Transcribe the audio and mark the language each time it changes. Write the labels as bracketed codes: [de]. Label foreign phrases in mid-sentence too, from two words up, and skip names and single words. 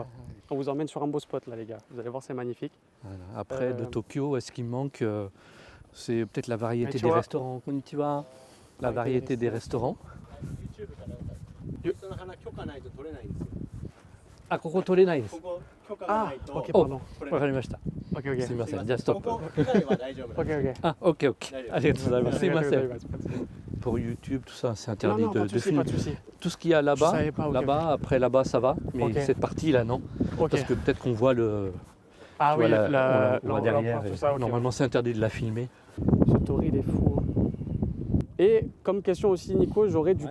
[fr] On vous emmène sur un beau spot, là, les gars. Vous allez voir, c'est magnifique. Voilà. Après, de Tokyo, ce qui me manque, c'est peut-être la Mais variété tu des vois- restaurants. Konnichiwa. La variété des restaurants. [ja] Ah, ここ撮れないです. [fr] Ah, ok, pardon. [ja] Wakarimashita. [fr] Ok. [ja] Sumimasen. [en] Just stop. [fr] Ok. Ah, ok. [ja] ありがとうございます. Sumimasen. [fr] Pas de souci. Pour YouTube, tout ça, c'est Non, interdit pas de de souci, filmer. pas de souci. Tout ce qu'il y a Je là-bas, savais pas, ok. après là-bas, ça va. Mais Ok. cette partie-là, non. Ok. Parce que peut-être qu'on voit le. Ah tu oui, vois, on voit derrière. l'empereur, et tout ça, ok. Normalement, c'est interdit de la filmer. Ce torride est fou. Et comme question aussi, Nico, j'aurais du